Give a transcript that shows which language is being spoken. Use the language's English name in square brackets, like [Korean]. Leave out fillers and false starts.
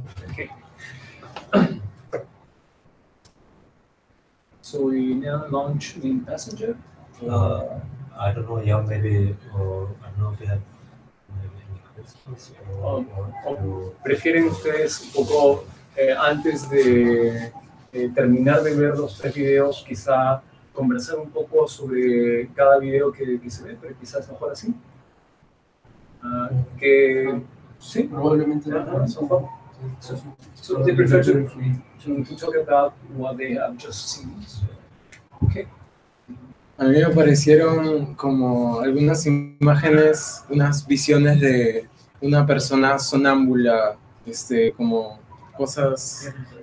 [English] Okay. So we now launch the Impassenger. I don't know, yeah, maybe, or I don't know if you have maybe any questions or [Spanish] ¿Prefieren ustedes un poco, antes de terminar de ver los 3 videos, quizá conversar un poco sobre cada video que se ve, pero quizás mejor así? Que sí, Probablemente no. [English] So they prefer to talk about what they have just seen. Okay. [Spanish] A mí me parecieron como algunas imágenes, unas visiones de una persona sonámbula, como cosas.